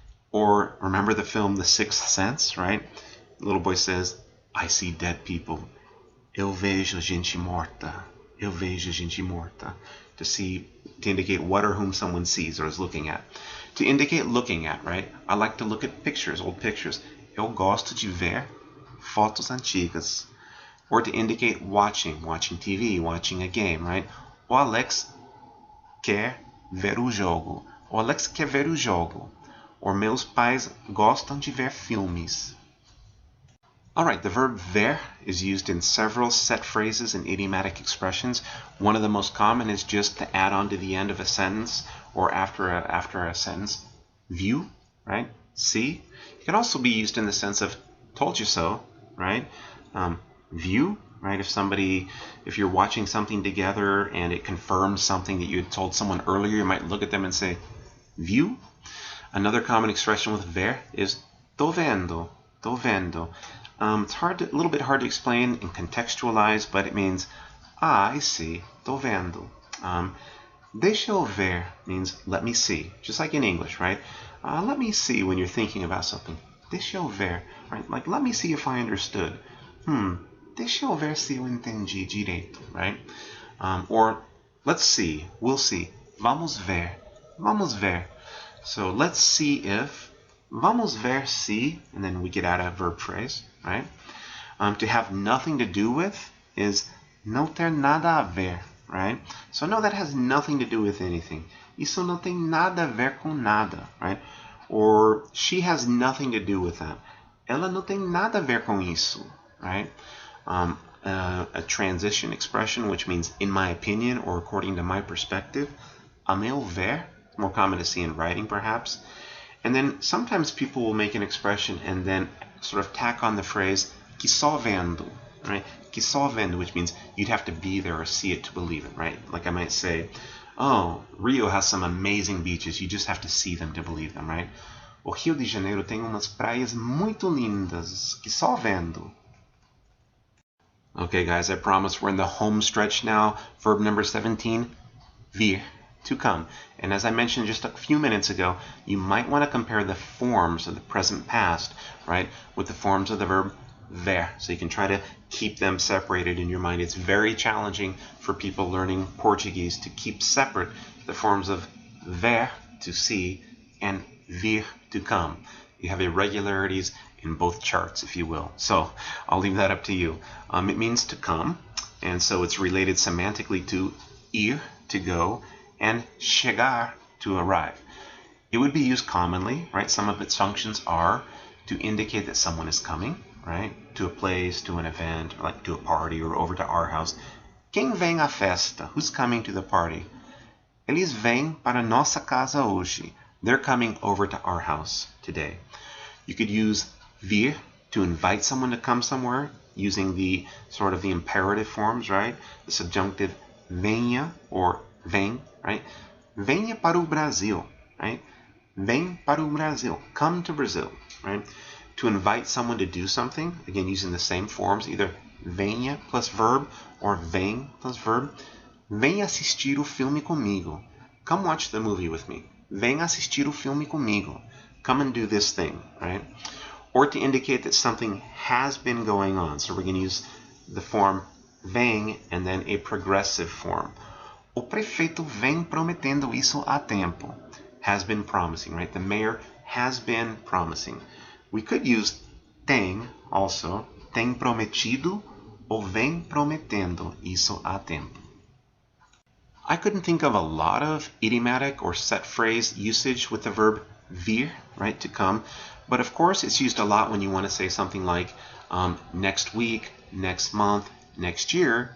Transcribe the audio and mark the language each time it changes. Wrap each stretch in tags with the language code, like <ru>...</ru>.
<en>Or remember the film The Sixth Sense, right? The little boy says, I see dead people.</en> <pt>Eu vejo gente morta. Eu vejo gente morta.</pt> <en>To indicate what or whom someone sees or is looking at. To indicate looking at, right? I like to look at pictures, old pictures.</en> <pt>Eu gosto de ver fotos antigas.</pt> <en>Or to indicate watching TV, watching a game, right?</en> <pt>O Alex quer ver o jogo. O Alex quer ver o jogo. Or meus pais gostam de ver filmes.</pt> <en>Alright, the verb ver is used in several set phrases and idiomatic expressions. One of the most common is just to add on to the end of a sentence or after a sentence. View, right? See. It can also be used in the sense of told you so, right? View, right? If you're watching something together and it confirms something that you had told someone earlier, you might look at them and say, view. Another common expression with ver is</en> <pt>tô vendo, tô vendo.</pt> <en>It's a little bit hard to explain and contextualize, but it means, I see,</en> <pt>tô vendo. Deixa eu ver</pt> <en>means let me see, just like in English, right? Let me see when you're thinking about something.</en> <pt>Deixa eu ver,</pt> <en>right? Like, let me see if I understood.</en> <pt>Deixa eu ver se eu entendi direito, right?</pt> <en>Or, let's see, we'll see.</en> <pt>Vamos ver, vamos ver.</pt> <en>So, let's see if,</en> <pt>vamos ver se,</pt> <en>and then we get out a verb phrase, right? To have nothing to do with is</en> <pt>não ter nada a ver,</pt> <en>right? So no, that has nothing to do with anything.</en> <pt>Isso não tem nada a ver com nada, right?</pt> <en>Or she has nothing to do with that.</en> <pt>Ela não tem nada a ver com isso, right?</pt> <en>A transition expression, which means in my opinion or according to my perspective.</en> <pt>A meu ver,</pt> <en>more common to see in writing perhaps. And then sometimes people will make an expression and then sort of tack on the phrase</en> <pt>que só vendo,</pt> <en>right?</en> <pt>Que só vendo,</pt> <en>which means you'd have to be there or see it to believe it, right? Like I might say, oh, Rio has some amazing beaches. You just have to see them to believe them, right?</en> <pt>O Rio de Janeiro tem umas praias muito lindas, que só vendo.</pt> <en>Okay, guys, I promise we're in the home stretch now. Verb number 17, vir, to come. And as I mentioned just a few minutes ago, you might want to compare the forms of the present past, right, with the forms of the verb ver, so you can try to keep them separated in your mind. It's very challenging for people learning Portuguese to keep separate the forms of ver, to see, and vir, to come. You have irregularities in both charts, if you will. So I'll leave that up to you. It means to come, and so it's related semantically to ir, to go, and chegar, to arrive. It would be used commonly, right? Some of its functions are to indicate that someone is coming, right? To a place, to an event, or like to a party, or over to our house.</en> <pt>Quem vem à festa?</pt> <en>Who's coming to the party?</en> <pt>Eles vêm para nossa casa hoje.</pt> <en>They're coming over to our house today. You could use vir to invite someone to come somewhere using the sort of the imperative forms, right? The subjunctive</en> <pt>venha or vem,</pt> <en>right?</en> <pt>Venha para o Brasil, right? Vem para o Brasil.</pt> <en>Come to Brazil, right? To invite someone to do something, again using the same forms, either</en> <pt>venha</pt> <en>plus verb or</en> <pt>vem</pt> <en>plus verb.</en> <pt>Venha assistir o filme comigo.</pt> <en>Come watch the movie with me.</en> <pt>Venha assistir o filme comigo.</pt> <en>Come and do this thing, right? Or to indicate that something has been going on. So we're going to use the form vem and then a progressive form.</en> <pt>O prefeito vem prometendo isso há tempo.</pt> <en>Has been promising, right? The mayor has been promising. We could use tem also.</en> <pt>Tem prometido ou vem prometendo isso há tempo.</pt> <en>I couldn't think of a lot of idiomatic or set phrase usage with the verb vir, right, to come. But of course, it's used a lot when you want to say something like next week, next month, next year.</en>